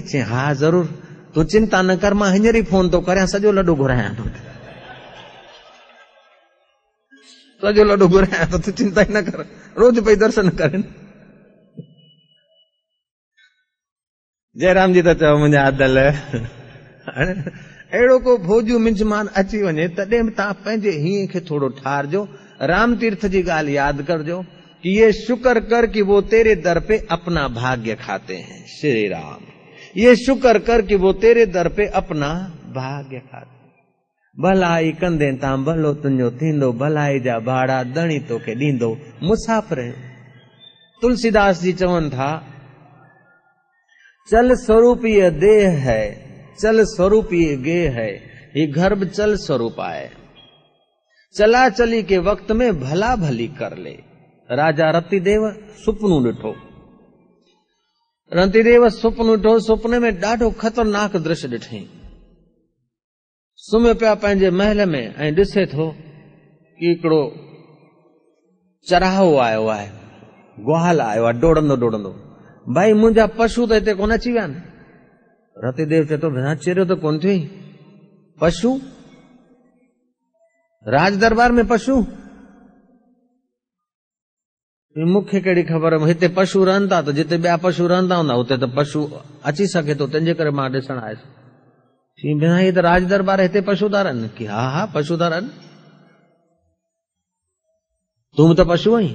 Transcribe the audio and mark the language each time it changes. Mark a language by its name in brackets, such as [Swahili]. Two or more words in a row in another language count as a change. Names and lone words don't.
[Sindhi] चई हा ज़रूर, तूं चिंता न कर, मां हींअर ई फोन थो करियां, सॼो लॾो घुरायां थो, सॼो लॾो घुरायां थो, तूं चिंता ई न कर, रोज़ पई दर्शन करें। जयराम जी त चओ मुंहिंजा आदल। अहिड़ो को भोजू मिंजमान अची वञे तॾहिं बि तव्हां पंहिंजे हीअं खे थोरो ठारजो। राम तीर्थ जी ॻाल्हि यादि करजो कि [Hindi] ये शुक्र कर कि वो तेरे दर पे अपना भाग्य खाते हैं। श्री राम। ये शुक्र कर कि वो तेरे दर पे अपना भाग्य खाते हैं। [Sindhi] भलाई कंदे तां भलो तुंहिंजो थींदो, भलाई जा भाड़ा दणी तोखे ॾींदो। मुसाफ़िर तुलसीदास जी चवनि था, [Hindi] चल स्वरूप ये देह है, चल स्वरूप ये गेह है, ये गर्भ चल स्वरूप आए, चला चली के वक्त में भला भली कर ले। [Sindhi] राजा रतिदेव सुपनो ॾिठो। रतिदेव सुपनो ॾिठो, सुपने में ॾाढो ख़तरनाक दृश्य ॾिठई। सुम्हियो पिया पंहिंजे महल में ऐं ॾिसे थो कि हिकिड़ो चराहो आयो आहे, ग्वाल आयो आहे डोड़ंदो डोड़ंदो। भाई मुंहिंजा पशु त हिते कोन अची विया आहिनि। रतिदेव चए थो भेण चेरियो त कोन थियो। पशु राज दरबार में पशु? मूंखे कहिड़ी ख़बर, हिते पशु रहनि था त जिते ॿिया पशु रहंदा हूंदा उते त पशु अची सघे थो, तंहिंजे करे मां ॾिसण आयुसि। भेण हीअ त राज दरबार, हिते पशु था रहनि? कि हा हा पशु था रहनि। तूं त पशु आहीं?